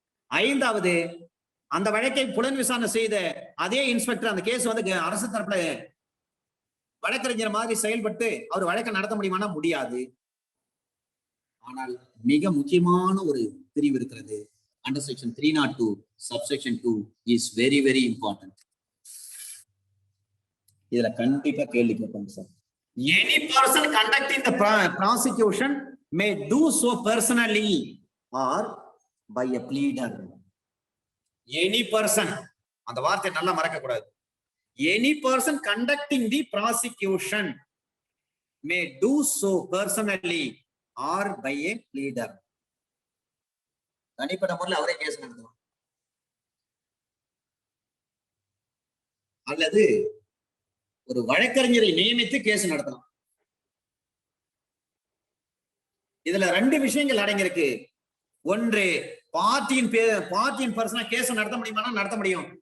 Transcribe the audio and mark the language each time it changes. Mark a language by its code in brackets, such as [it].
[ta] 5வது, அந்த வழக்கை புலன் விசாரணை செய்த அதே இன்ஸ்பெக்டர் அந்த கேஸ் வந்து அரசு தரப்புல வழக்கறிஞர் மாதிரி செயல்பட்டு அவர் வழக்கை நடத்த முடியுமானா முடியாது. ஆனால் மிக முக்கியமான ஒரு பிரிவு இருக்கிறது. [en] Under section 302 subsection 2 is very very important. [ta] இதுல கண்டிப்பா கேள்வி கேட்பாங்க sir. [en] Any person conducting the prosecution may do so personally or by a pleader. Any person, [ta] அந்த வார்த்தை நல்லா மறக்க கூடாது. [en] Any person conducting the prosecution may do so personally or by a pleader. [ta] தனிப்பட்ட முறையில் அவரே கேஸ் நடத்தலாம் அல்லது ஒரு வழக்கறிஞரை நியமித்து கேஸ் நடத்தலாம். இதுல 2 விஷயங்கள் அடங்கியிருக்கு. ஒன்று, பார்ட்டியின் பர்சனா கேஸ் நடத்த முடியுமா? நடத்த முடியும்.